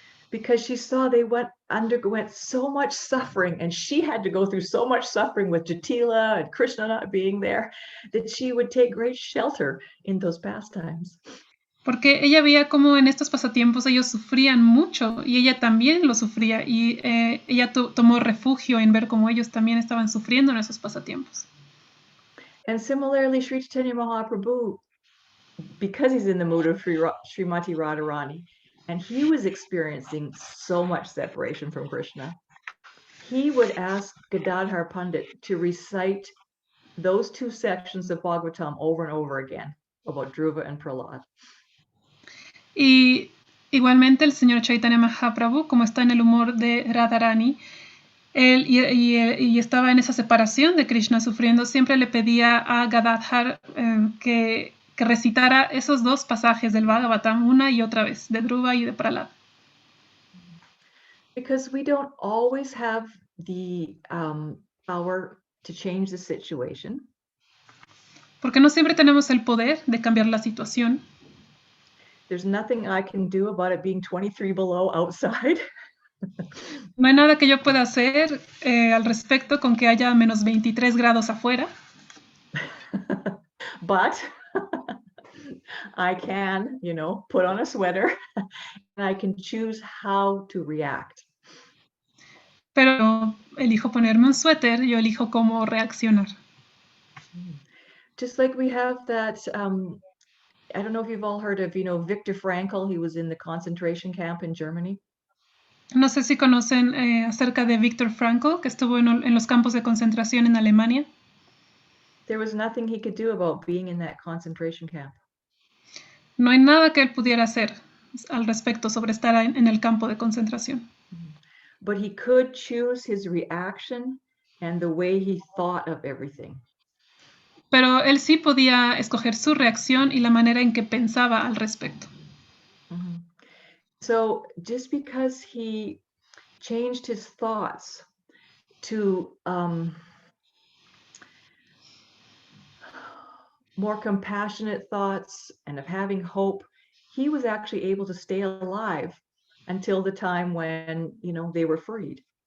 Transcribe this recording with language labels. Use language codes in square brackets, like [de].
[en] Because she saw they underwent so much suffering, and she had to go through so much suffering with Jatila and Krishna not being there, that she would take great shelter in those pastimes. [es] porque ella veía cómo en estos pasatiempos ellos sufrían mucho y ella también lo sufría y ella tomó refugio en ver cómo ellos también estaban sufriendo en esos pasatiempos. [en] And similarly, Sri Chaitanya Mahaprabhu, because he's in the mood of Srimati Radharani, and he was experiencing so much separation from Krishna, he would ask Gadadhar Pandit to recite those two sections of Bhagavatam over and over again about Dhruva and Prahlad. [es] Y igualmente el señor Chaitanya Mahaprabhu, como está en el humor de Radharani, él y estaba en esa separación de Krishna sufriendo, siempre le pedía a Gadadhar que recitara esos dos pasajes del Bhagavatam una y otra vez, de Dhruva y de Prahlad. [en] Because we don't always have the power to change the situation. [es] Porque no siempre tenemos el poder de cambiar la situación. [en] There's nothing I can do about it being 23 below outside. [es] No hay nada que yo pueda hacer al respecto con que haya menos 23 grados afuera. [en] But I can, put on a sweater and I can choose how to react. [es] Pero elijo ponerme un suéter, yo elijo cómo reaccionar. [en] Just like we have that, I don't know if you've all heard of, Viktor Frankl. He was in the concentration camp in Germany. [es] No sé si conocen acerca de Viktor Frankl, que estuvo en los campos de concentración en Alemania. [en] There was nothing he could do about being in that concentration camp. [es] No hay nada que él pudiera hacer al respecto sobre estar en el campo de concentración. [en] But he could choose his reaction and the way he thought of everything. [es] Pero él sí podía escoger su reacción y la manera en que pensaba al respecto. Mm-hmm. [en] So just because he changed his thoughts to more compassionate thoughts and of having hope, he was actually able to stay alive until the time when, they were freed.